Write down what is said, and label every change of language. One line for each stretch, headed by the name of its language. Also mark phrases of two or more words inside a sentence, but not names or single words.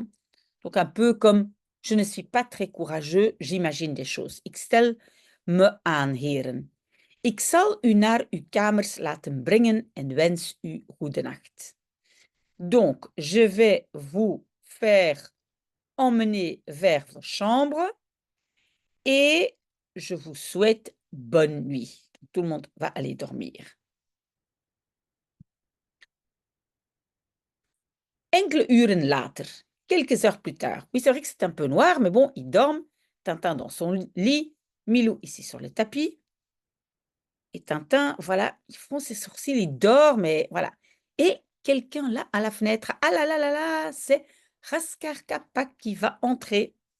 French: Donc, un peu comme je ne suis pas très courageux, j'imagine des choses.
Dutch: Ik stel me aan, heren. Ik zal u naar uw kamers laten brengen en wens u goedenacht.
French: Donc, je vais vous faire emmener vers vos chambres et je vous souhaite bonne nuit. Tout le monde va aller dormir.
Dutch: Enkele uren later,
French: quelques heures plus tard. Oui, c'est vrai que c'est un peu noir, mais bon, ils dorment. Tintin dans son lit, Milou ici sur le tapis. Et Tintin, voilà, il fronce ses sourcils, il dort, mais voilà. Et quelqu'un là à la fenêtre, ah là là là là, c'est Raskar Kapak qui va entrer.